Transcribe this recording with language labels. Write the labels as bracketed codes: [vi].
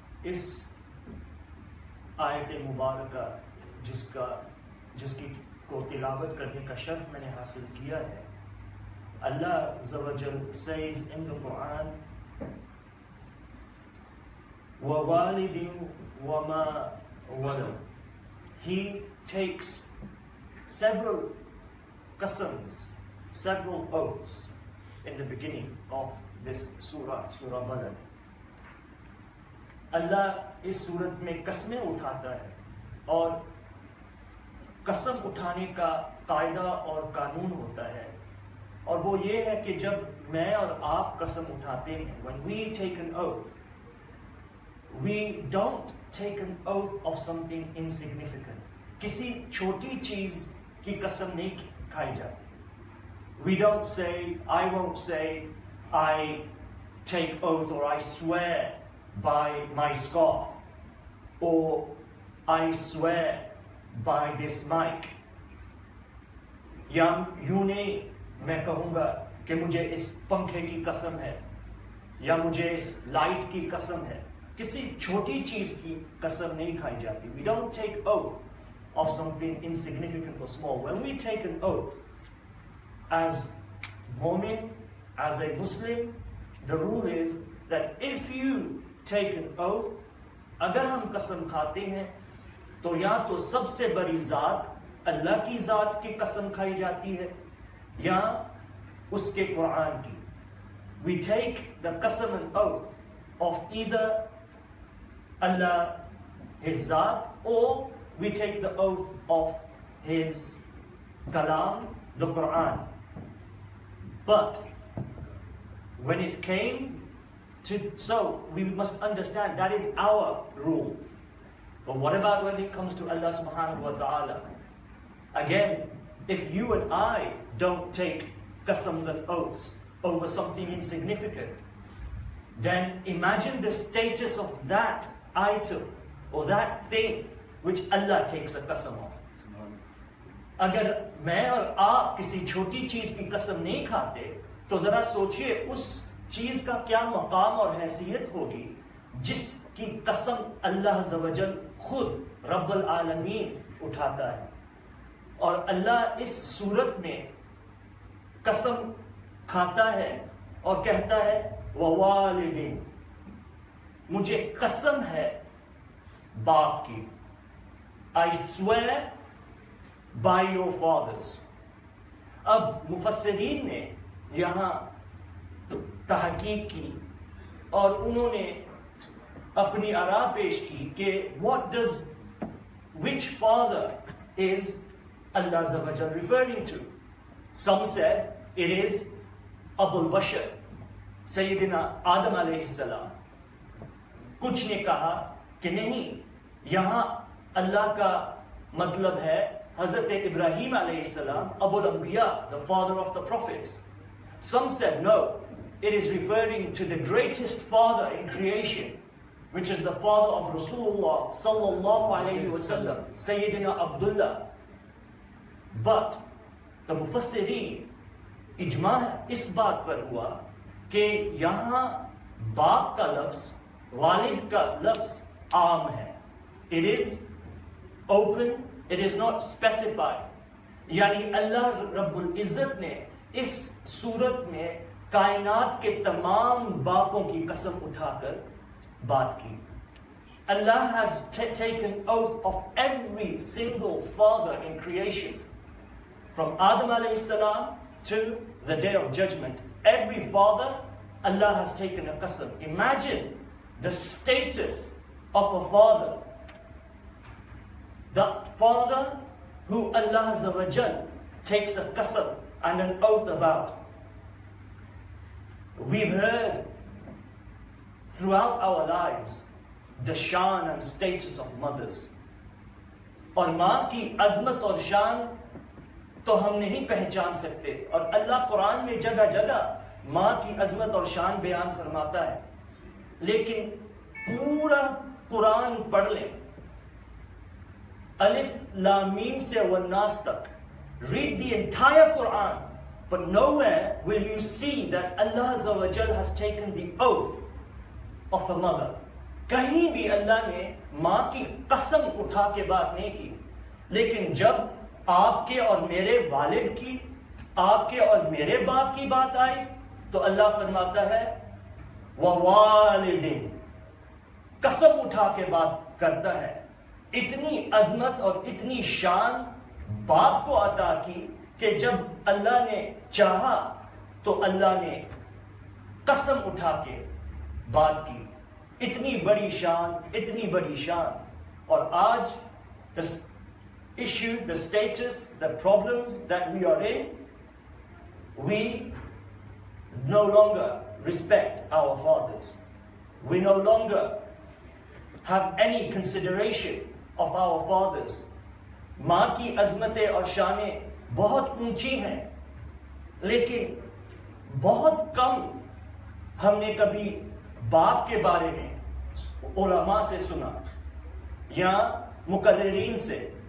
[hi] इस आयत मुबारका जिसकी को तिलावत करने का शर्फ मैंने हासिल किया है, [en] Allah Azza wa Jal says in the Quran, [ar] وَوَالِدٍ وَمَا وَلَدٍ. [en] He takes several qasams, several oaths in the beginning of this surah, Surah Balad. [hi] Allah इस सूरत में कसमें उठाता है और कसम उठाने का कायदा और कानून होता है, और वो ये है कि जब मैं और आप कसम उठाते हैं, [en] when we take an oath, we don't take an oath of something insignificant. [hi] किसी छोटी चीज की कसम नहीं खाई जाती. [en] We don't say, I won't say, I take oath or I swear by my scarf, or I swear by this mic. [hi] या यूं नहीं मैं कहूँगा कि मुझे इस पंखे की कसम है या मुझे इस लाइट की कसम है. किसी छोटी चीज की कसम नहीं खाई जाती. [en] We don't take oath of something insignificant or small. When we take an oath as mu'min, as a Muslim, the rule is that if you take an oath, [hi] अगर हम कसम खाते हैं तो या तो सबसे बड़ी जात अल्लाह की जात की कसम खाई जाती है या उसके कुरान की. [en] We take the qasam and oath of either Allah, His Zat, or we take the oath of His Kalam, the Quran. But when it came to, so we must understand that is our rule. But what about when it comes to Allah subhanahu wa ta'ala? Again, if you and I don't take qasams and oaths over something insignificant, then imagine the status of that item or that thing which Allah takes a qasam of. [hi] अगर मैं और आप किसी छोटी चीज की कसम नहीं खाते तो जरा सोचिए उस चीज का क्या मकाम और हैसियत होगी जिसकी कसम अल्लाह अज़्ज़ा व जल खुद रब्बुल आलमीन उठाता है. और अल्लाह इस सूरत में कसम खाता है और कहता है ववालिदिन, मुझे कसम है बाप की. [en] I swear by your fathers. [hi] अब मुफस्सिरीन ने यहाँ तहकीक की और उन्होंने अपनी आरा पेश की कि [en] which father is Allah Azza wa Jal referring to. Some said it is Abul Bashar, Sayyidina Adam alayhi salam. [hi] कुछ ने कहा कि नहीं, यहाँ अल्लाह का मतलब है हजरत इब्राहीम अलैहि सलाम, Abul Anbiya, [en] the father of the prophets. Some said no, it is referring to the greatest father in creation, which is the father of Rasulullah sallallahu alayhi wasallam, Sayyidina Abdullah. [hi] But the मुफस्सिरीन इजमा इस बात पर हुआ कि यहाँ बाप का लफ्ज, वालिद का लफ्ज आम है. [en] It is open, it is not specified. [hi] यानी अल्लाह रब्बुल इज़्ज़त ने इस सूरत में कायनात के तमाम बापों की कसम उठाकर बात की. [en] Allah has taken oath of every single father in creation. From Adam alayhi salam to the day of judgment. Every father, Allah has taken a qasam. Imagine the status of a father. The father who Allah Azza wa Jal takes a qasam and an oath about. We've heard throughout our lives the shan and status of mothers. [hi] और माँ की अजमत और शान तो हम नहीं पहचान सकते, और अल्लाह कुरान में जगह जगह माँ की अजमत और शान बयान फरमाता है। लेकिन पूरा कुरान पढ़ लें, अलिफ लाम मीम से वन्नास तक, [en] read the entire Quran, but nowhere will you see that Allah Azza wa Jal has taken the oath of a mother. [hi] कहीं भी अल्लाह ने माँ की कसम उठा के बात नहीं की। लेकिन जब आपके और मेरे वालिद की, आपके और मेरे बाप की बात आई, तो अल्लाह फरमाता है ववालिदिन, कसम उठा के बात करता है। इतनी अजमत और इतनी शान बाप को अता की कि जब अल्लाह ने चाहा तो अल्लाह ने कसम उठा के बात की। इतनी बड़ी शान, इतनी बड़ी शान। और आज [en] the issue, the status, the problems that we are in, we no longer respect our fathers. We no longer have any consideration of our fathers. [hi] माँ की अजमतें और शानें बहुत ऊंची हैं, लेकिन बहुत कम हमने कभी बाप के बारे में उलमा से सुना या मुकर्रिरीन से।